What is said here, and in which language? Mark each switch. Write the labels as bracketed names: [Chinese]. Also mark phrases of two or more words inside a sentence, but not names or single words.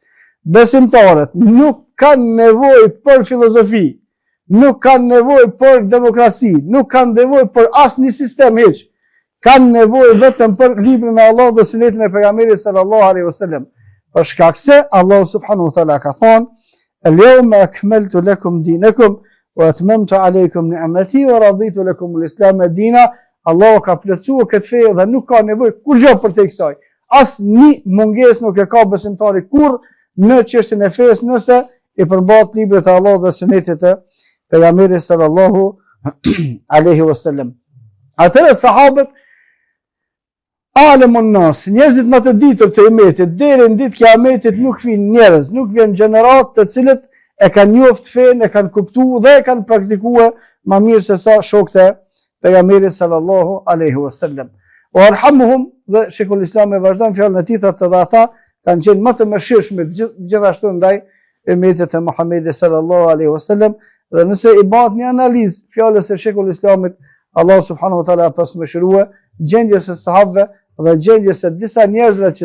[Albanian] Besimtarët nuk kanë nevojë për filozofi, nuk kanë nevojë për demokraci, nuk kanë nevojë për asnjë sistem hiç. Kanë nevojë vetëm për librin e Allahut dhe sunetin e pejgamberit [Arabic] صلى الله عليه وسلم. [Albanian] Për shkak se Allahu [Arabic] سبحانه وتعالى [Albanian] ka thonë: [Arabic] "اليوم أكملت لكم دينكم وأتممت عليكم نعمتي ورضيت لكم الإسلام دينا." [Albanian] Allahu ka plotësuar këtë fe dhe nuk ka nevojë kurrë për te kësaj. Asnjë mungesë nuk e ka besimtari kurrë në çështjen e fesë nëse i përmbat librit e Allahut dhe sunetit të pejgamberit [Arabic] صلى الله عليه وسلم. [Albanian] Atëherë sahabët [Arabic] أعلم الناس, [Albanian] njerëzit më të ditur të umetit, deri në ditë kiametit nuk vijnë njerëz, nuk vjen gjenerat të cilët e kanë njoftë fen, e kanë kuptuar dhe e kanë praktikuar më mirë se sa shokët e pejgamberit [Arabic] صلى الله عليه وسلم. وأرحمهم, [Albanian] dhe Sheikhul Islam e vazhdon fjalën e tij thotë dhe ata kanë qenë më të mëshirshëm gjithashtu ndaj umetit të Muhamedit [Arabic] صلى الله عليه وسلم. [Albanian] Dhe nëse i bëhet një analizë fjalës së Sheikhul Islamit, Allah [Arabic] سبحانه وتعالى [Albanian] pas mëshirua gjendjes së sahabëve dhe gjendjes së disa njerëzve që